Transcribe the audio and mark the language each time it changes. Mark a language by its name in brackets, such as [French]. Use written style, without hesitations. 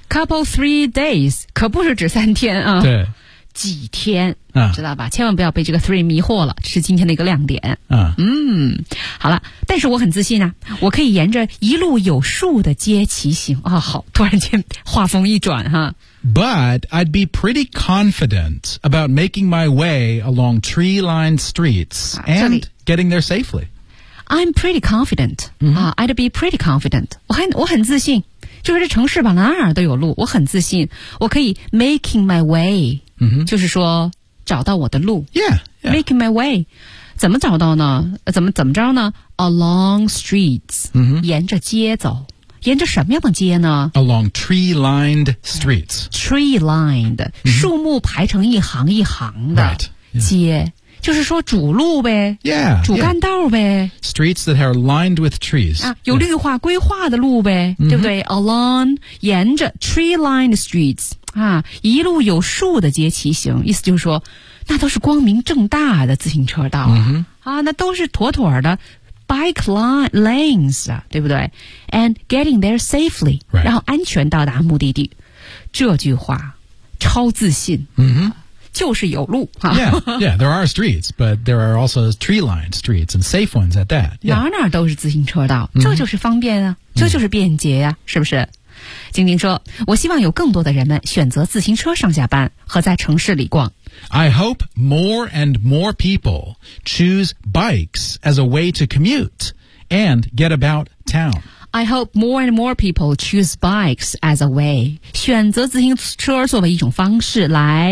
[English] Couple three days, [Chinese] 可不是指三天啊。对。几天、啊、知道吧千万不要被这个 three 迷惑了这是今天的一个亮点。嗯好了但是我很自信啊我可以沿着一路有数的街骑行啊好突然间话锋一转哈。 [English] But I'd be pretty confident about making my way along tree-lined streets and getting there safely. I'm pretty confident.、 Mm-hmm. I'd be pretty confident. [Chinese] 我很自信。就是这城市吧哪儿都有路我很自信。我可以 [English] making my way,、 mm-hmm. [Chinese] 就是说找到我的路。 [English] Yeah, making my way. [Chinese] 怎么找到呢怎么着呢 ? [English] Along streets,、 mm-hmm. [Chinese] 沿着街走。沿着什么样的街呢 [English] Along tree-lined streets. Tree-lined,、 mm-hmm. [Chinese] 树木排成一行一行的街。 [English] Right, yeah. [Chinese] 就是说主路呗 [English] yeah, [Chinese] 主干道呗。 [English] Yeah. Streets that are lined with trees.、 [Chinese] 啊、有绿化规划的路呗、 [English] mm-hmm. [Chinese] 对不对 ?Along, 沿着 [English] tree-lined streets,、 [Chinese] 啊、一路有树的街骑行。意思就是说那都是光明正大的自行车道、啊 [English] mm-hmm. [Chinese] 啊。那都是妥妥的。 [English] Bike lanes, [Chinese] 对不对 [English] And getting there safely,、 right. [Chinese] 然后安全到达目的地。这句话超自信、 [English] mm-hmm. [Chinese] 就是有路。 [English] Yeah, there are streets, but there are also tree-lined streets and safe ones at that.、Yeah. [Chinese] 哪哪都是自行车道，这就是方便啊、mm-hmm. 这就是便捷啊，是不是？晶晶说，我希望有更多的人们选择自行车上下班和在城市里逛。 [English] I hope more and more people choose bikes as a way to commute and get about town. I hope more and more people choose bikes as a way. [Chinese] 选择自行车作为一种方式来、